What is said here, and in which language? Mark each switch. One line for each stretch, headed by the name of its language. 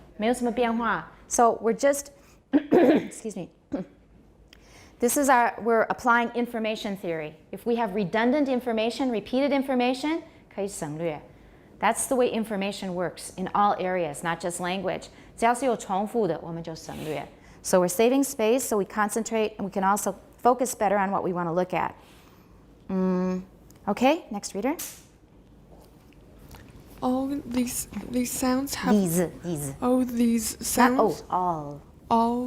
Chinese: 没有什么变化.
English: So we're just, excuse me. This is we're applying information theory. If we have redundant information, repeated information,
Chinese: 可以省略.
English: That's the way information works in all areas, not just language.
Chinese: 只要是有重复的，我们就省略.
English: So we're saving space, so we concentrate, and we can also focus better on what we want to look at. Okay, next reader. All these sounds have These. all these sounds all